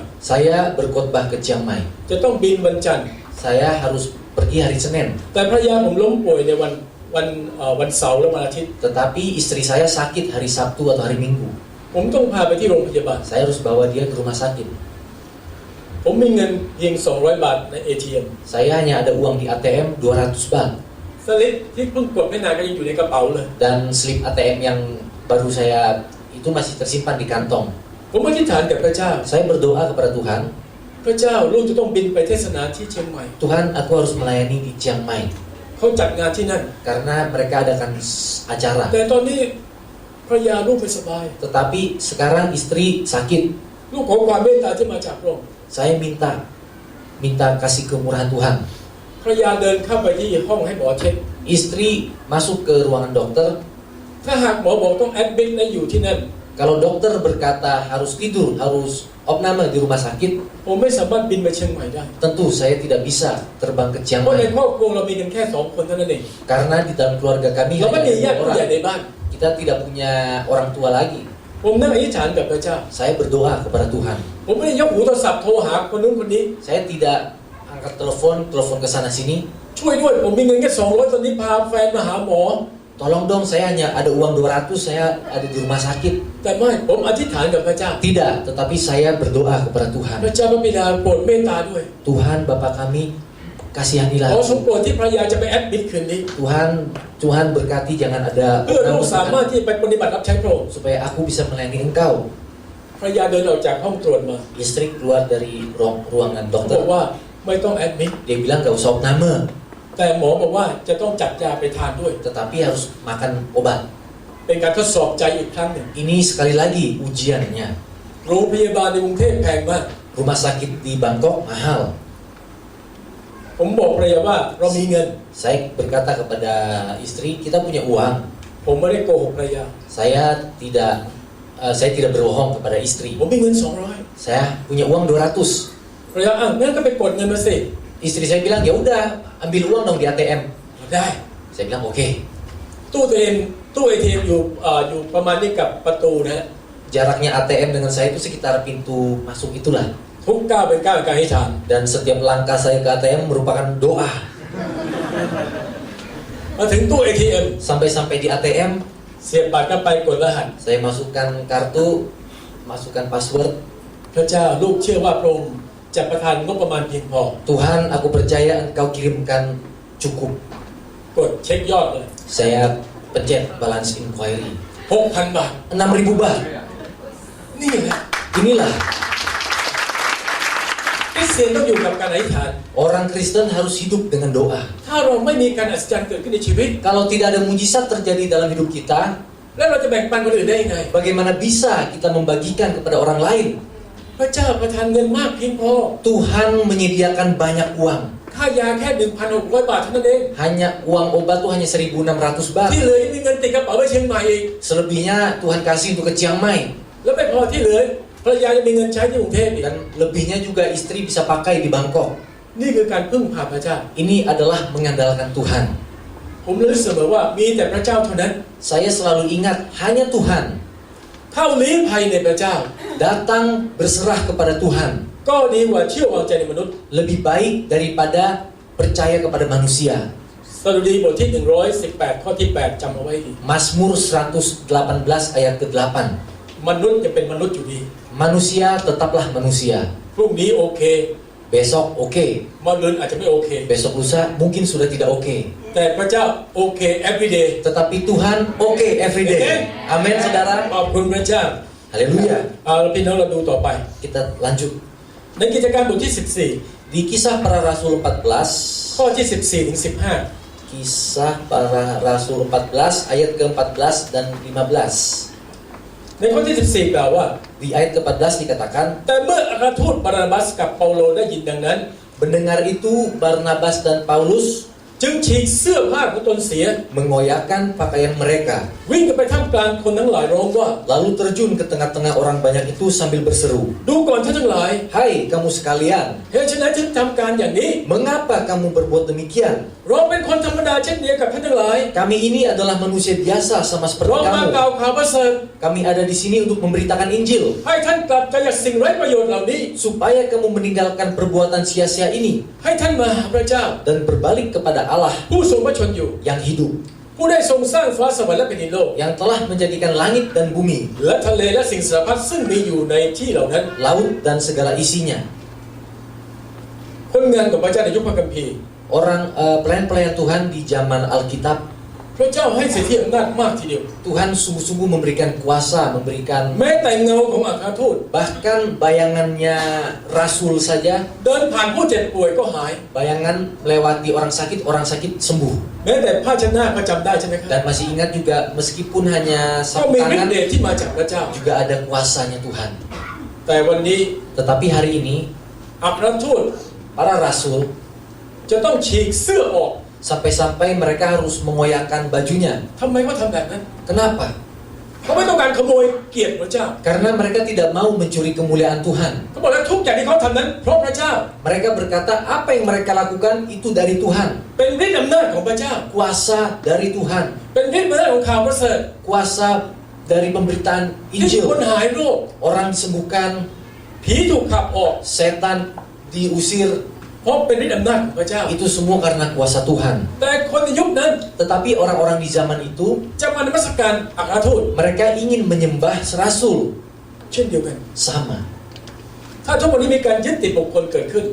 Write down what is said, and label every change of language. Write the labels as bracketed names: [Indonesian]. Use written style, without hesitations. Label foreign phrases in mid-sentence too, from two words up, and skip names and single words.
[Indonesian] Saya berkhotbah ke Chiang Mai. [Thai] จะต้องบินวันจันทร์ [Indonesian] Saya harus pergi hari Senin. [Thai] แต่ภรรยาผมล้มป่วยในวันเสาร์และวันอาทิตย์ [Indonesian] Tetapi istri saya sakit hari Sabtu atau hari Minggu. [Thai] ผมต้องพาไปที่โรงพยาบาล [Indonesian] Saya harus bawa dia ke rumah sakit. [Thai] ผมมีเงินเพียง200 บาทใน ATM [Indonesian] Saya hanya ada uang di ATM 200 baht. [Thai] สลิปที่เพิ่งกดไม่นานก็ยังอยู่ในกระเป๋าเลย [Indonesian] Dan slip ATM yang baru saya itu masih tersimpan di kantong. [Thai] ผมอธิษฐานกับพระเจ้า [Indonesian] Saya berdoa kepada Tuhan, [Thai] พระเจ้าลูกจะต้องบินไปเทศนาที่เชียงใหม่ [Indonesian] Tuhan, aku harus melayani di Chiang Mai [Thai] เขาจัดงานที่นั่น [Indonesian] karena mereka adakan acara. [Thai] แต่ตอนนี้ภรรยาลูกไม่สบาย [Indonesian] Tetapi sekarang istri sakit. [Thai] ลูกขอความเมตตาที่มาจากพระองค์ [Indonesian] Saya minta kasih kemurahan Tuhan. [Thai] ภรรยาเดินเข้าไปที่ห้องให้หมอเช็ค [Indonesian] Istri masuk ke ruangan dokter. [Thai] ถ้าหากหมอบอกต้องแอดมิทและอยู่ที่นั่น [Indonesian] Kalau dokter berkata harus tidur, harus opname di rumah sakit, [Thai] ผมไม่สามารถบินไปเชียงใหม่ได้ [Indonesian] tentu saya tidak bisa terbang ke Chiang [Thai] เพราะใน [Indonesian] Mai [Thai] ครอบครัวเรามีกันแค่2 คนเท่านั้นเอง [Indonesian] karena di dalam keluarga kami [Thai] เราไม่ [Indonesian] hanya [Thai] มีญา [Indonesian] dua [Thai] ติผู้ใหญ่ [Indonesian] orang. [Thai] ในบ้าน [Indonesian] Kita tidak punya orang tua lagi. [Thai] ผมนั่งอธิษฐานกับพระเจ้า [Indonesian] Saya berdoa kepada Tuhan. [Thai] ผมไม่ได้ยกหูโทรศัพท์โทรหาคนนู้นคนนี้ [Indonesian] Saya tidak angkat angkat telepon ke sana sini. [Thai] ช่วยด้วยผมมีเงินแค่200ตอนนี้พาแฟนมาหาหมอ [Indonesian] Tolong dong, saya hanya ada uang 200, saya ada di rumah sakit. [Thai] แต่ไม่ผมอธิษฐานกับพระเจ้า [Indonesian] Tidak, tetapi saya berdoa kepada [Thai] พ [Indonesian] Tuhan. [Thai] ระเจ้าพระบิดาโปรดเมตตาด้วย [Indonesian] Tuhan Bapa kami, [Thai] ข [Indonesian] kasihanilah [Thai] อทรง [Indonesian] aku. [Thai] โปรดที่ภรรยาจะไปแอดมิดคืนนี้ [Indonesian] Tuhan berkati jangan ada [Thai] เพื่อลูกสามารถที่ไปปฏิบัติรับใช้พระองค์ [Indonesian] supaya aku bisa melayani Engkau. [Thai] ภรรยาเดินออกจากห้องตรวจมา [Indonesian] Istri keluar dari ruangan [Thai] บอก [Indonesian] dokter. [Thai] ว่าไม่ต้องแอดมิด [Indonesian] Dia bilang gak usah opname, [Thai] แต่หมอบอกว่าจะต้องจัดยาไปทานด้วย [Indonesian] tetapi harus makan obat. [Thai] เป็นการทดสอบใจอีกครั้งหนึ่ง [Indonesian] Ini sekali lagi ujiannya. [Thai] โรงพยาบาลในกรุงเทพแพงมาก [Indonesian] Rumah sakit di Bangkok mahal. [Thai] ผมบอกภรรยาว่าเรามีเงิน [Indonesian] Saya berkata kepada istri, kita punya uang. [Thai] ผมไม่ได้โกหกภรรยา [Indonesian] Saya tidak berbohong kepada istri. [Thai] ผมมีเงิน [Indonesian] Saya punya uang 200. [Thai] 200ภรรยางั้นก็ไปกดเงินมาสิ [Indonesian] Istri saya bilang, ya udah, ambil uang dong di ATM. [Thai] ได้ [Indonesian] Saya bilang, oke. [Thai] ตู้ATM อยู่ประมาณนี้กับประตูนะฮะ [Indonesian] Jaraknya ATM dengan saya itu sekitar pintu masuk itulah. [Thai] ทุกก้าวเป็นก้าวแห่งการให้ทาน [Indonesian] Dan setiap langkah saya ke ATM merupakan doa. [Thai] มาถึงตู้ ATM [Indonesian] Sampai di ATM, [Thai] เสียบบัตรเข้าไปกดรหัส [Indonesian] saya masukkan kartu, masukkan password. [Thai] พระเจ้าลูกเชื่อว่าพระองค์จะประทานงบประมาณเพียงพอ [Indonesian] Tuhan, aku percaya Engkau kirimkan cukup. [Thai] กดเช็คยอดเลย [Indonesian] Saya pencet [English] balance inquiry. [Thai] 6,000 บาท [Indonesian] 6.000 baht. [Thai] นี่แหละ [Indonesian] Inilah [Thai] คริสเตียนต้องอยู่กับการอธิษฐาน [Indonesian] orang Kristen harus hidup dengan doa. [Thai] ถ้าเราไม่มีการอัศจรรย์เกิดขึ้นในชีวิต [Indonesian] Kalau tidak ada mujizat terjadi dalam hidup kita, [Thai] แล้วเราจะแบ่งปันคนอื่นได้ยังไง [Indonesian] bagaimana bisa kita membagikan kepada orang lain? [Thai] พระเจ้าประทานเงินมากเพียงพอ [Indonesian] Tuhan menyediakan banyak uang. [Thai] ค่ายาแค่ 1,600 บาทเท่านั้นเอง [Indonesian] Hanya uang obat tuh hanya 1.600 baht. [Thai] ที่เหลือยังมีเงินติดกระเป๋าไปเชียงใหม่อีก [Indonesian] Selebihnya Tuhan kasih untuk ke Chiang Mai. [Thai] แล้วไม่พอที่เหลือภรรยาจะมีเงินใช้ที่กรุงเทพอีก [Indonesian] Dan lebihnya juga istri bisa pakai di Bangkok. [Thai] นี่คือการพึ่งพาพระเจ้า [Indonesian] Ini adalah mengandalkan Tuhan. [Thai] ผมรู้เสมอว่ามีแต่พระเจ้าเท่านั้น [Indonesian] Saya selalu ingat hanya Tuhan. [Thai] เข้าลี้ภัยในพระเจ้า [Indonesian] Datang berserah kepada Tuhan. [Thai] ก็ดีกว่าเชื่อวางใจในมนุษย์ [Indonesian] Lebih baik daripada percaya kepada manusia. [Thai] สดุดีบทที่118ข้อที่8จำเอาไว้ดี [Indonesian] Mazmur 118 ayat ke-8. [Thai] มนุษย์จะเป็นมนุษย์อยู่ดี [Indonesian] Manusia tetaplah manusia. [Thai] พรุ่งนี้โอเค [Indonesian] Besok oke, [Thai] มะรืนอาจจะไม่โอเค [Indonesian] besok lusa mungkin sudah tidak oke. [Thai] แต่พระเจ้าโอเค [English] every day [Indonesian] Tetapi Tuhan oke [English] every day. [Indonesian] Amin, saudara. [Thai] ขอบคุณพระเจ้า [Indonesian] Haleluya. [Thai] เอาละพี่น้องเราดูต่อไป [Indonesian] Kita lanjut. [Thai] ในกิจการบทที่ [Indonesian] Di Kisah Para Rasul [Thai] 14 [Indonesian] 14, [Thai] ข้อที่14ถึง15 [Indonesian] Kisah Para Rasul 14 ayat ke-14 dan 15. [Thai] ในข้อที่14กล่าวว่า [Indonesian] Di ayat ke-14 dikatakan, [Thai] แต่เมื่ออัครทูตบานาบัสกับเปาโลได้ยินดังนั้น [Indonesian] mendengar itu Barnabas dan Paulus [Thai] จึงฉีกเสื้อผ้าของตนเสีย [Indonesian] mengoyakkan pakaian mereka, [Thai] วิ่งกันไปท่ามกลางคนทั้งหลายร้องว่า [Indonesian] lalu terjun ke tengah-tengah orang banyak itu sambil berseru, [Thai] ดูก่อนท่านทั้งหลาย [Indonesian] "Hai kamu sekalian, [Thai] เหตุฉะนั้นจึงทำการอย่างนี้ [Indonesian] mengapa kamu berbuat demikian? [Thai] เราเป็นคนธรรมดาเช่นเดียวกับท่านทั้งหลาย [Indonesian] Kami ini adalah manusia biasa sama [Thai] เรา [Indonesian] seperti [Thai] มากล่าว [Indonesian] kamu. [Thai] ข่าวประเสริฐ [Indonesian] Kami ada di sini untuk memberitakan Injil, [Thai] ให้ท่านกลับใจจากสิ่งไร้ประโยชน์เหล่านี้ [Indonesian] supaya kamu meninggalkan perbuatan sia-sia ini [Thai] ให้ท่านมาหาพระเจ้า [Indonesian] dan berbalik kepada Allah [Thai] ผู้ทรงพระชนอยู่ [Indonesian] yang hidup, [Thai] ผู้ได้ทรงสร้างฟ้าสวรรค์และแผ่นดินโลก [Indonesian] yang telah menjadikan langit dan bumi, [Thai] และทะเลและสิ่งสารพัดซึ่งมีอยู่ในที่เหล่านั้น [Indonesian] laut dan segala isinya." [Thai] คนงานของพระเจ้าในยุคพระคัมภีร์ [Indonesian] Pelayan-pelayan Tuhan di zaman Alkitab, [Thai] พระเจ้าให้สิทธิอำนาจมากทีเดียว [Indonesian] Tuhan sungguh-sungguh memberikan kuasa, memberikan [Thai] แม้แต่เงาของอัครทูต [Indonesian] bahkan bayangannya rasul saja, [Thai] เดินผ่านผู้เจ็บป่วยก็หาย [Indonesian] bayangan melewati orang sakit sembuh. [Thai] แม้แต่ผ้าเช็ดหน้าก็จำได้ใช่ไหมครับ [Indonesian] Dan masih ingat juga meskipun hanya [Thai] ก็ [Indonesian] sapu [Thai] มีฤท [Indonesian] tangan [Thai] ธิ์เดชที่มาจากพระเจ้า [Indonesian] juga ada kuasanya Tuhan. [Thai] แต่วันนี้ [Indonesian] Tetapi hari ini [Thai] อัครทูต [Indonesian] para rasul [Thai] จะต้องฉีกเสื้อออก [Indonesian] sampai-sampai mereka harus mengoyakkan bajunya. [Thai] ทำไมเขาทำแบบนั้น [Indonesian] Kenapa? [Thai] เขาไม่ต้องการขโมยเกียรติพระเจ้า [Indonesian] Karena mereka tidak mau mencuri kemuliaan Tuhan. [Thai] เขาบอกแล้วทุกอย่างที่เขาทำนั้นเพราะพระเจ้า [Indonesian] Mereka berkata apa yang mereka lakukan itu dari Tuhan. [Thai] เป็นฤทธิ์อำนาจของพระเจ้า [Indonesian] Kuasa dari Tuhan. [Thai] เป็นฤทธิ์อำนาจของข่าวประเสริฐ [Indonesian] Kuasa dari pemberitaan [Thai] ที่คน [Indonesian] Injil. [Thai] หายโรค [Indonesian] Orang disembuhkan, [Thai] ผีถูกขับออก [Indonesian] setan diusir, [Thai] เพราะเป็นฤทธิ์อำนาจของพระเจ้า [Indonesian] Itu semua karena kuasa Tuhan. [Thai] แต่คนในยุคนั้น [Indonesian] Tetapi orang-orang di zaman itu [Thai] จะมานมัสการอัครทูต [Indonesian] mereka ingin menyembah rasul [Thai] เช่นเดียวกัน [Indonesian] sama. [Thai] ถ้าทุกวันนี้มีการยึดติดบุคคลเกิดขึ้น